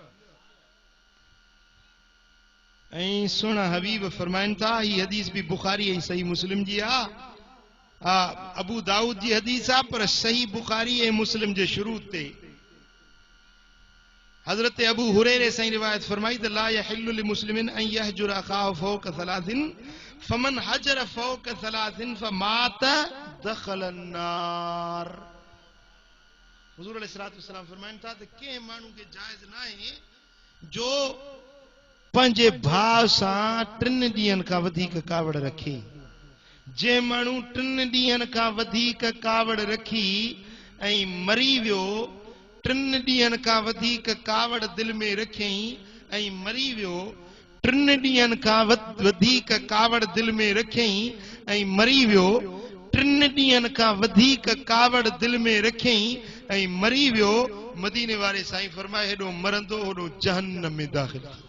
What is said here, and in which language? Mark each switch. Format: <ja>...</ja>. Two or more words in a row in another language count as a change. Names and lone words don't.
<sd>ऐं सुहिणा हबीब फरमाइनि था, ही हदीस बि बुखारी ऐं सही मुस्लिम जी आहे। अबू दाऊद जी हदीस आहे पर सही बुखारी ऐं मुस्लिम जे शुरू ते हजरत अबू हुरैरे से रिवायत फरमाई त</sd> <ar>لا يحل لمسلم أن يهجر أخاه فوق ثلاث فمن هجر فوق ثلاث فمات دخل النار.</ar> <sd>हुजूर अलैहिस्सलातु वस्सलाम फरमाइन था त के मानू के जायज ना है जो पंजे भाव सां 3 ॾींहनि खां वधीक कावड़ रखे। जे मानू 3 ॾींहनि खां वधीक कावड़ रखी ऐं मरी वियो, 3 ॾींहनि खां वधीक कावड़ दिल में रखियई ऐं मरी वियो, 3 ॾींहनि खां वधीक कावड़ दिल में रखियई ऐं मरी वियो, 3 ॾींहनि खां वधीक कावड़ दिल में रखियई ऐं मरी वियो, मदीने वारे साईं फरमाए हेॾो मरंदो होॾो जहन्नम में दाख़िल।</sd>